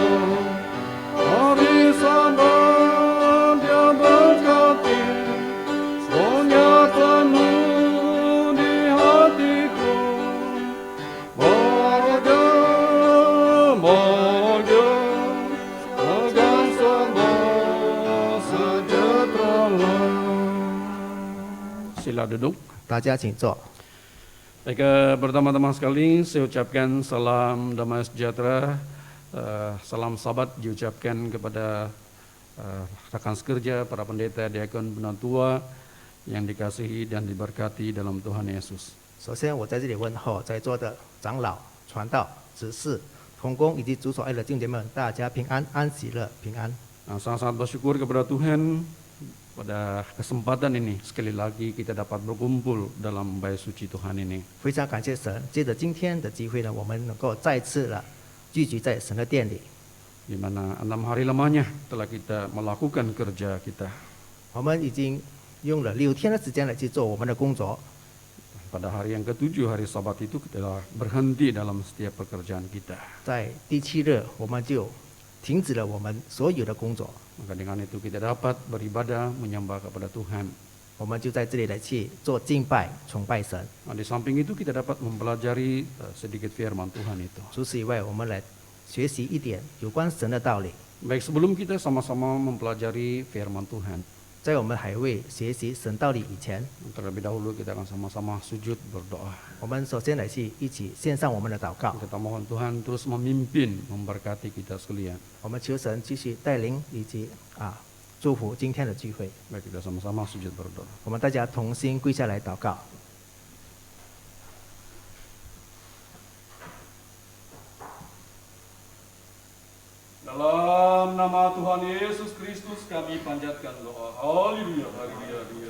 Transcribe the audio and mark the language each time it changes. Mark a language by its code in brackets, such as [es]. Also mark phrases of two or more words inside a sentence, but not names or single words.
[ms] Hari Sabat Dia berkati, rohnya penuh di hatiku. Bahagia, bahagia, tegang sebuah sejahtera. Sila duduk. [zh] 大家请坐。 [ms] Baik, pertama-tama sekali saya ucapkan salam damai sejahtera, salam sahabat diucapkan kepada rekan sekerja, para pendeta, diakon, penatua yang dikasihi dan diberkati dalam Tuhan Yesus. [zh] 首先，我在这里问候在座的长老、传道、执事、同工以及主所爱的弟兄们，大家平安、安喜乐、平安。 [ms] Sangat-sangat bersyukur kepada Tuhan pada kesempatan ini sekali lagi kita dapat berkumpul dalam bait suci Tuhan ini. [zh] 非常感谢神，借着今天的机会呢，我们能够再次了聚集在神的殿里。 [ms] Di mana 6 hari lamanya telah kita melakukan kerja kita. [zh] 我们已经用了6天的时间来去做我们的工作。 [ms] Pada hari yang ke-7, hari Sabat itu kita telah berhenti dalam setiap pekerjaan kita. [zh] 在第7日，我们就停止了我们所有的工作， [ms] Maka dengan itu kita dapat beribadah, menyembah kepada Tuhan. [zh] 我们就在这里来去做敬拜、崇拜神。 [ms] Nah, di samping itu kita dapat mempelajari sedikit firman Tuhan itu. [zh] 除此以外，我们来学习一点有关神的道理。 [ms] Baik, sebelum kita sama-sama mempelajari firman Tuhan, [zh] 在我们还未学习神道理以前， [ms] terlebih dahulu kita akan sama-sama sujud berdoa. [zh] 我们首先来去一起献上我们的祷告。 [ms] Kita mohon Tuhan terus memimpin, memberkati kita sekalian. [zh] 我们求神继续带领以及祝福今天的聚会。 [ms] Baik, kita sama-sama sujud berdoa. [zh] 我们大家同心跪下来祷告。 [ms] Dalam nama Tuhan Yesus Kristus kami panjatkan doa. Haleluya, haleluya,